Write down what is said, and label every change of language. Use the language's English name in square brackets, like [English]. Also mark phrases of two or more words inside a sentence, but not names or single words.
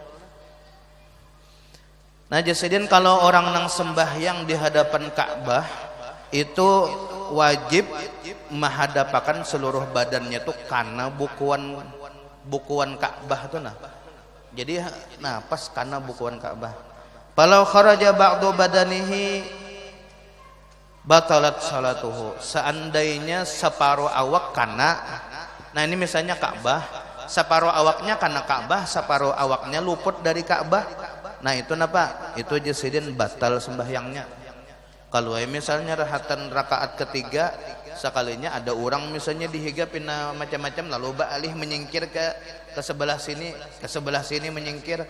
[Banjar] Nah jasidin kalau orang nang sembahyang di hadapan Ka'bah itu wajib menghadapkan seluruh badannya tuh karena bukuan Ka'bah tuh nah. Jadi nah pas karena bukuan Ka'bah. [Arabic] فلو خرج بعض بدنه بطلت صلاته. [Banjar] Seandainya separuh awak karena, nah ini misalnya Ka'bah, separuh awaknya karena Ka'bah, separuh awaknya luput dari Ka'bah. Nah itu napa? Itu jasidin batal sembahyangnya. Kalau misalnya rakaat ketiga sekalinya ada orang misalnya dihigapin macam-macam lalu ba'alih menyingkir ke sebelah sini, ke sebelah sini menyingkir.